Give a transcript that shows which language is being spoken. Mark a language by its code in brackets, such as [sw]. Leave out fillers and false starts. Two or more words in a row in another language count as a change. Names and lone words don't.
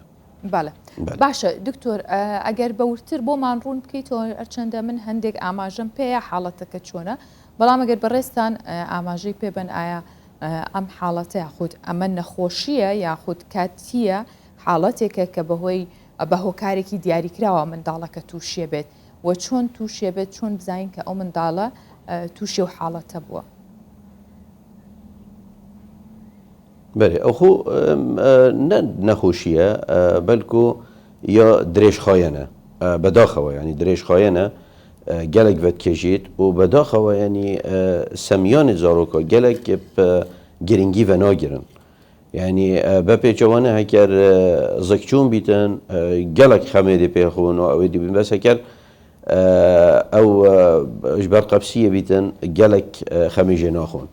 [ckb] بەڵێ باشە دکتۆر ئەگەر بەورتر بۆمان ڕوون بکەیتەوە ئەرچەندە من هەندێک ئاماژەم پێەیە حاڵەتەکە چۆنە بەڵام ئەگەر بەڕێستان ئاماژەی پێبن ئایا ئەم حاڵەتە یاخود ئەمە نەخۆشیە یاخود کاتیە حاڵەتێکە کە بەهۆی بە هۆکارێکی دیاریکراوە منداڵەکە تووشێ بێت و چۆن تووشێ بێت چۆن بزانین کە ئەو منداڵە تووشێ و حاڵەتە بووە. [ku] بەێ ئەوخۆ نەخۆشیە بەلکو یا درێژخایەنە بەداخەوە ینی درێژخایەنە gelek vedkejît û bedaxewa yanî semyanê zarokê gelek giringî ve nagirin. Yani bepêçewane heker zikçûn bîtin gelek xemêdê pêxûn û ew ê dibin bes heker ew ji ber qepsiyê bîtin gelek xemê jê naxûn.